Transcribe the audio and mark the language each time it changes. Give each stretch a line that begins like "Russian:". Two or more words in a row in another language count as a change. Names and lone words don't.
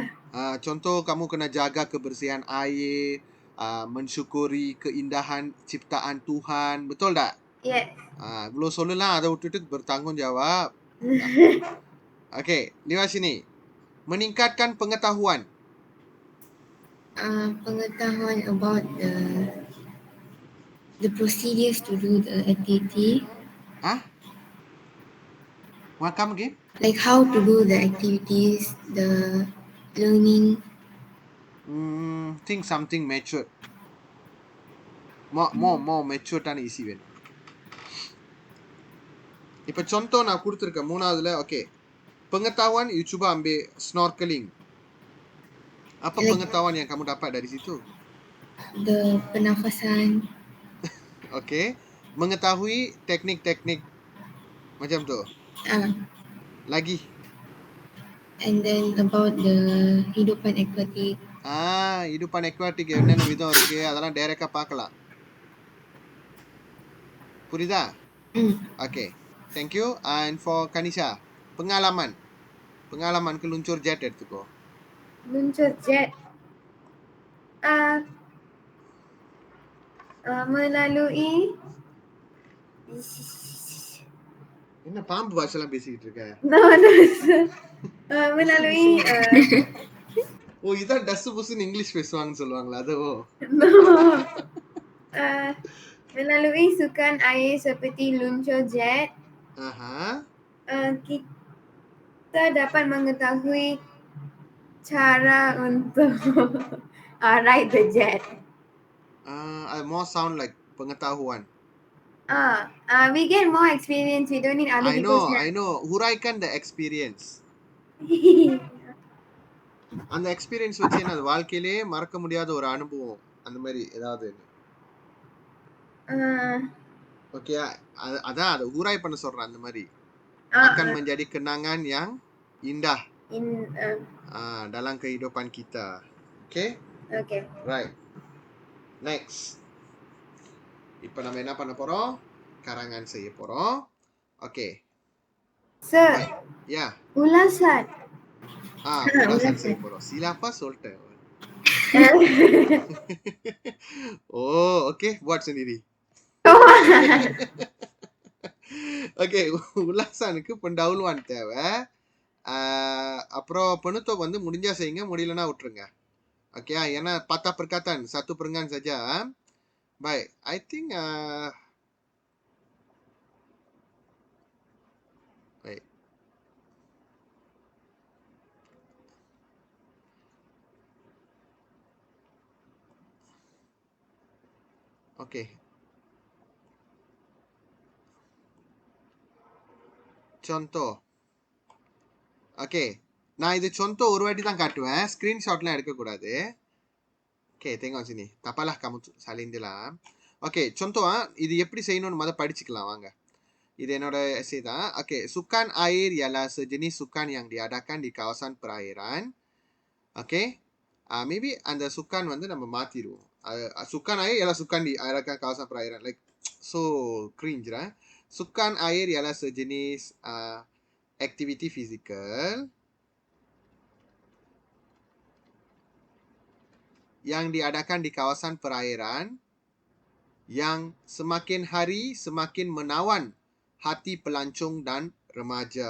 Malay: Contoh kamu kena jaga kebersihan air, mensyukuri keindahan ciptaan Tuhan, betul tak?
English: Yes.
Malay: Belum
Tamil: சொல்லலாம், அதை விட்டுட்டு
Malay: bertanggungjawab. Okay, lewat sini. Meningkatkan pengetahuan.
English: Pengetahuan about the procedures to do the activity. What come again? Like how to do the activities, the learning. Think something matured. More matured than easy
Tamil: வேணும். இப்ப contoh நான் கொடுத்திருக்கேன் மூணாவதுல.
Malay: Okay, pengetahuan you cuba ambil snorkeling. Apa
English: Like
Malay: pengetahuan yang kamu dapat dari situ? the pernafasan.
English: Okey.
Malay: Mengetahui teknik-teknik macam tu. Ah, Lagi.
English: and then about the hidupan aquatic.
Malay: hidupan aquatic
Tamil: என்னென்ன விதம் இருக்கு அதெல்லாம் டைரக்டா பார்க்கலாம். புரியுதா? Mm.
English: Okay. Thank you. And for Kanisha, pengalaman.
Malay: Pengalaman keluncur jet எடுத்துக்கோ. Luncur jet. Melalui
Tamil: என்ன பாம்பு பாஷைலாம் பேசிக்கிட்டு இருக்க?
English: no, sir.
Malay: Melalui
Tamil: இதான் டஸ்ஸு புஸ்ஸுன்னு இங்கிலீஷ் பேசுவாங்கன்னு சொல்லுவாங்களா? அதுவோ?
English: no.
Malay: Melalui sukan air seperti luncur jet, kita dapat mengetahui cara untuk
English: ride the jet. More sound like pengetahuan. We get more experience. We don't need other people's help. I know. Huraikan the experience.
Tamil: அந்த எக்ஸ்பீரியன்ஸ் வச்சு என்ன வாழ்க்கையிலே மறக்க முடியாத ஒரு அனுபவம் அந்த மாதிரி ஏதாவது ஓகே அதான் அதை ஊராய் பண்ண சொல்றேன் அந்த மாதிரி
Malay: akan menjadi kenangan yang indah dalam kehidupan kita.
English: Okay? Okay. Right. Next.
Tamil: இப்போ நம்ம என்ன பண்ண போறோம்? karangan செய்ய போறோம்.
English: Okay. Sir. Yeah.
Malay: Ulasan.
Tamil: ulasan செய்ய போறோம். Silapa சொல்லிட்டேன்.
Malay: Okay. Buat sendiri.
English: Okay.
Tamil: ulasanக்கு pendahuluan தேவை. அப்புறம் penutup வந்து முடிஞ்சா செய்யுங்க, முடியலனா விட்டுருங்க.
Malay: Okay, ஏன்னா 4 perkataan, 1 perenggan saja. Baik,
English: I think baik. Okay.
Malay: Contoh.
Tamil: Okay. நான் இது contoh ஒரு வாட்டி தான் காட்டுவேன். ஸ்கிரீன்ஷாட்லாம் எடுக்கக்கூடாது.
Malay: Okay, tengok sini. Tak apalah kamu salin je lah.
Tamil: Okay, contoh இது எப்படி செய்யணும்னு முத படிச்சுக்கலாம் வாங்க. இது என்னோட essay தான்.
Malay: Okay, sukan air ialah sejenis sukan yang diadakan di kawasan perairan.
Tamil: Okay. Maybe அந்த sukan வந்து நம்ம மாத்திடுவோம்.
Malay: Sukan air ialah sukan diadakan kawasan perairan.
English: Like so cringe lah.
Malay: Sukan air ialah sejenis aktiviti fizikal yang diadakan di kawasan perairan yang semakin hari semakin menawan hati pelancong dan remaja.